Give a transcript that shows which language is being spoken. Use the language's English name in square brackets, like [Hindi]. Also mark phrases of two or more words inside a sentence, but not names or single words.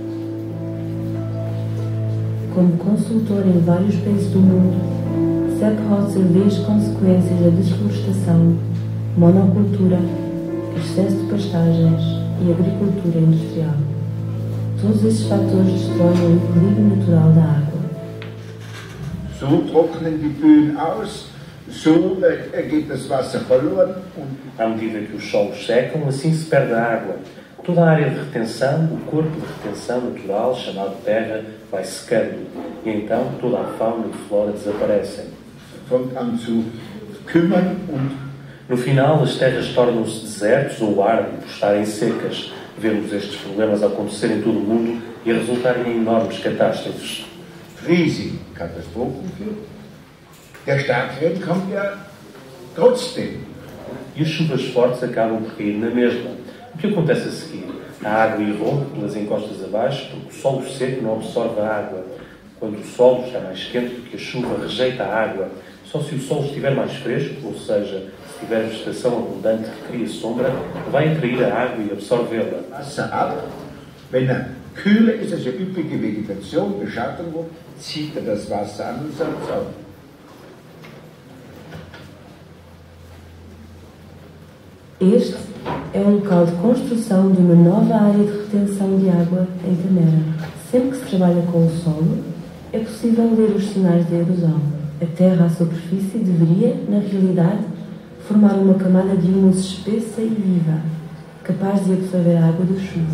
[Portuguese] Como consultor em vários países do mundo, Sepp Hotzer vê as consequências da desflorestação, monocultura, excesso de pastagens e agricultura industrial. Todos esses fatores destroem o equilíbrio natural da água. [German] So trocknen die Böen aus, so geht das Wasser verloren. [Portuguese] À medida que os solos secam, assim se perde a água. Toda a área de retenção, o corpo de retenção natural, chamado terra, vai secando. E então toda a fauna e flora desaparecem. [German] Fängt an zu kümmern und [Portuguese] no final, as terras tornam-se desertos ou ardem por estarem secas. Vemos estes problemas acontecer em todo o mundo e a resultarem em enormes catástrofes. [German] riesigen Katastrophen führt. Der Starkregen kommt ja trotzdem. [Portuguese] E as chuvas fortes acabam por cair na mesma. O que acontece a seguir? A água irrompe pelas encostas abaixo porque o solo seco não absorve a água. Quando o solo está mais quente do que a chuva, rejeita a água. Só se o solo estiver mais fresco, ou seja, se tiver vegetação abundante que cria sombra, vai atrair a água e absorvê-la. [German] Wasser ab. Wenn er kühler ist, also üppige Vegetation, Beschattung, zieht er das Wasser an und saugt es auf. [Portuguese] Este é um local de construção de uma nova área de retenção de água em Tamera. Sempre que se trabalha com o solo, é possível ler os sinais de erosão. A terra à superfície deveria, na realidade, formar uma camada de humus espessa e viva, capaz de absorver a água da chuva.